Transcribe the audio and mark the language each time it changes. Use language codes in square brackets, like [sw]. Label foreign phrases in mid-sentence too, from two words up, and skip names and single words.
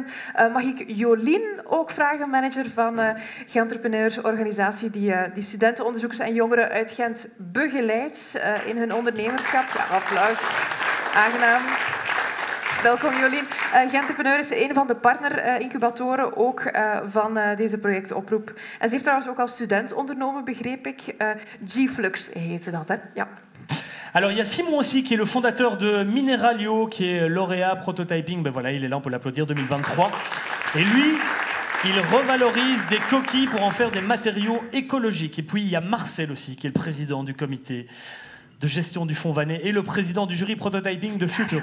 [nl] Mag ik Jolien ook vragen, manager van Gentrepreneurs organisatie die studenten, onderzoekers en jongeren uit Gent begeleidt in hun ondernemerschap. Ja, applaus. Aangenaam. Welkom Jolien. Gentrepreneur is een van de partnerincubatoren ook van deze projectoproep. En ze heeft trouwens ook als student ondernomen, begreep ik. G-Flux heette dat, hè? Ja. [fr] Alors, il y a Simon aussi, qui est le fondateur de Mineralio, qui est lauréat prototyping. Ben voilà, il est là, on peut l'applaudir, 2023. Et lui, il revalorise des coquilles pour en faire des matériaux écologiques. Et puis, il y a Marcel aussi, qui est le président du comité de gestion du Fonds Vannet et le président du jury prototyping de Future.